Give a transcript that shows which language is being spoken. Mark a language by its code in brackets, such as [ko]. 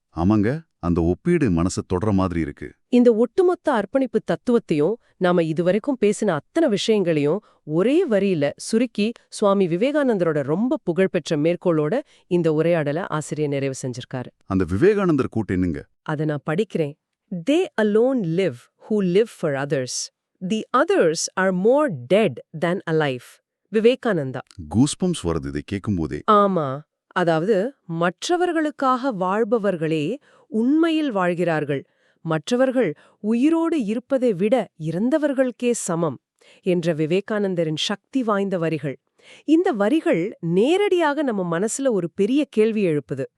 [ta] ஆமாங்க, அந்த ஒப்பீடு மனசை தொடர மாதிரி இருக்கு. இந்த ஒட்டுமொத்த அர்ப்பணிப்பு தத்துவத்தையும் நாம இதுவரைக்கும் பேசின அத்தனை விஷயங்களையும் ஒரே வரியில சுருக்கி சுவாமி விவேகானந்தரோட ரொம்ப புகழ்பெற்ற மேற்கோளோட இந்த உரையாடலை ஆசிரியர் நிறைவு செஞ்சிருக்காரு. அந்த விவேகானந்தர் கூட்டு என்னங்க? அதை நான் படிக்கிறேன். [en] They alone live who live for others. The others are more dead than alive. [ta] Vivekananda. Goosebumps வருது இதை கேட்கும்போதே. ஆமா. அதாவது மற்றவர்களுக்காக வாழ்பவர்களே உண்மையில் வாழ்கிறார்கள். மற்றவர்கள் உயிரோடு இருப்பதை விட இறந்தவர்களுக்கே சமம் என்ற விவேகானந்தரின் சக்தி வாய்ந்த வரிகள். இந்த வரிகள் நேரடியாக நம்ம மனசுல ஒரு பெரிய கேள்வி எழுப்புது.